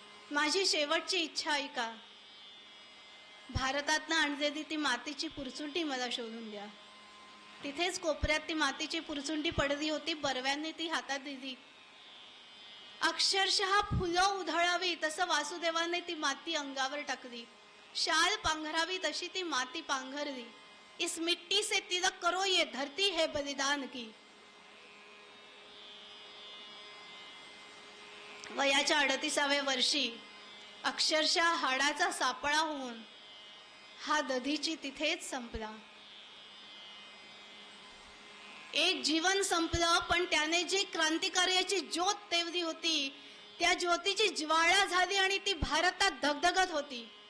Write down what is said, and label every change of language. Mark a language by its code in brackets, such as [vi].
[mr] माझी शेवटची इच्छा ऐका. भारतातनं आणलेली ती मातीची पुरचुंडी मला शोधून द्या. तिथेच कोपऱ्यात ती मातीची पुरचुंडी पडली होती. बर्व्यांनी ती हातात दिली. अक्षरशः फुलं उधळावी तसं वासुदेवाने ती माती अंगावर टाकली. शाल पांघरावी तशी ती माती पांघरली. [hi] इस मिट्टी से तिलक करो, ये धरती है बलिदान की. [mr] वयाच्या 38व्या वर्षी अक्षरशः हाडाचा सापळा होऊन हा दधीची तिथेच संपला. एक जीवन संपलं, पण त्याने जी क्रांतिकार्याची ज्योत तेवली होती त्या ज्योतीची ज्वाळा झाली आणि ती भारतात धगधगत होती.